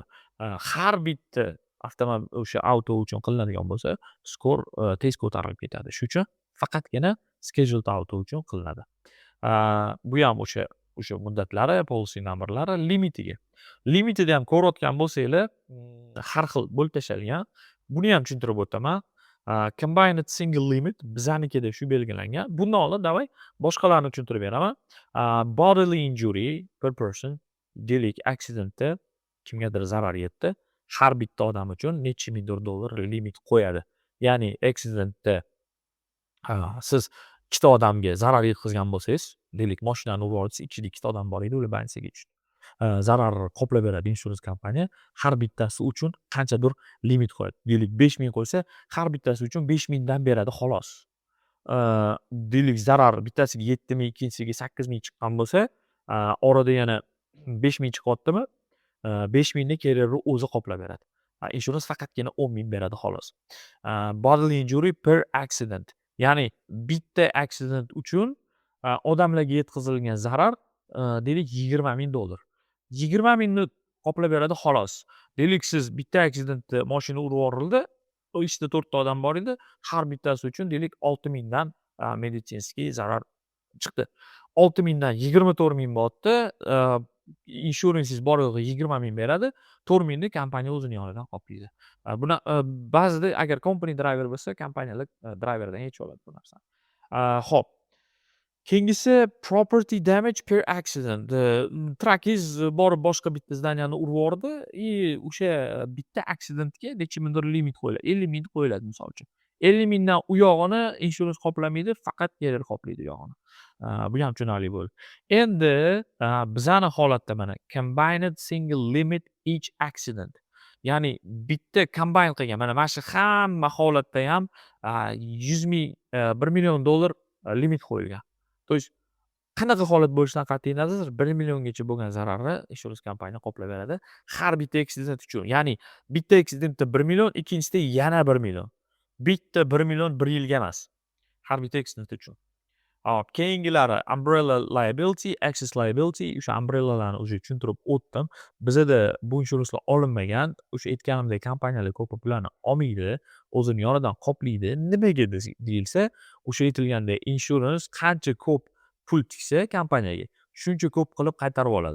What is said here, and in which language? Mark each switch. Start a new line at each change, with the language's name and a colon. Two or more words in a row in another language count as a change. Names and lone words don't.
Uzbek: Har bitta avtomobil o'sha auto uchun qilinadigan bo'lsa, score tez ko'tarilib ketadi. Shuning uchun faqatgina
English: scheduled auto
Uzbek: uchun qilinadi. Bu ham o'sha muddatlari,
English: policy numberlari,
Uzbek: limitiga. Limitida ham ko'rayotgan bo'lsanglar, har xil bo'lib tashlangan. Buni ham tushuntirib o'taman.
English: Combined single limit
Uzbek: bizanikida shu belgilangan. Bundan oldin davay boshqalarni tushuntirib beraman.
English: Bodily injury per person,
Uzbek: deylik accidentda kimgadir zarar yetdi, har bitta odam uchun necha ming dollar limit qo'yadi. Ya'ni accidentda siz ikkita odamga zarar yetkazgan bo'lsangiz, deylik mashinani urib olsangiz, ichida ikkita odam bor edi, ular bansiga tushdi. Zararni qoplab beradi insurance kompaniya. Har bittasi uchun qanchadir limit qo'yadi. Deylik 5.000 qo'ysa, har bittasi uchun 5.000 dan beradi xolos. deylik zarar bittasiga 7 ming, ikkinchisiga 8 ming chiqqan bo'lsa, orada yana 5 ming chiqyaptimi, 5 mingni carrier'ni o'zi qoplab beradi. Insurance faqatgina 10 ming beradi xolos.
English: Bodily injury per accident.
Uzbek: Ya'ni bitta accident uchun odamlarga yetkazilgan zarar deylik $20,000. 20 mingni qoplab beradi xolos. Deylik siz bitta accidentda mashina urib yuborildi, ichida 4 ta odam bor edi. Har bittasi uchun deylik 6 mingdan meditsinskiy zarar chiqdi. 6 mingdan 24 ming bo'lyapti. Inshuransingiz bor yo'g'i 20 ming beradi. 4 mingni kompaniya o'zini yonidan qoplaydi. Buni ba'zida agar
English: company driver
Uzbek: bo'lsa, kompaniyalar driverdan yechib oladi bu narsani. Xo'p. Keyingisi
English: property damage per accident.
Uzbek: Trakingiz borib boshqa bitta zdaniyani urib yubordi o'sha bitta accidentga necha mingdir limit qo'yiladi. 50 ming qo'yiladi misol uchun. 50 mingdan u yog'ini insurance qoplamaydi, faqat carrier qoplaydi u yog'ini. Bu ham tushunarli bo'ldi. Endi bizani holatda mana
English: combined single limit each accident.
Uzbek: Ya'ni bitta combine qilgan, mana shu hamma holatda ham 100 ming, $1 million limit qo'yilgan.
Russian: То есть
Uzbek: qanaqa holat bo'lishidan qat'iy nazar 1 milliongacha bo'lgan zararni insurance kompaniya qoplab beradi. Har bitta accident uchun. Ya'ni bitta accidentda 1 million, ikkinchisida yana 1 million. Bitta 1 million 1 yilga emas. Har bitta accident uchun. Hop, keyingilari
English: umbrella liability, access liability.
Uzbek: O'sha umbrellalarni o'zi tushuntirib o'tdim. Bizada bu insurancelar olinmagan. O'sha aytganimdek kompaniyalar ko'p bularni olmaydi, o'zini yonidan qoplaydi. Nimaga deyilsa, o'sha aytilgandek insurance qancha ko'p pul tiksa kompaniyaga, shuncha ko'p qilib qaytarib oladi.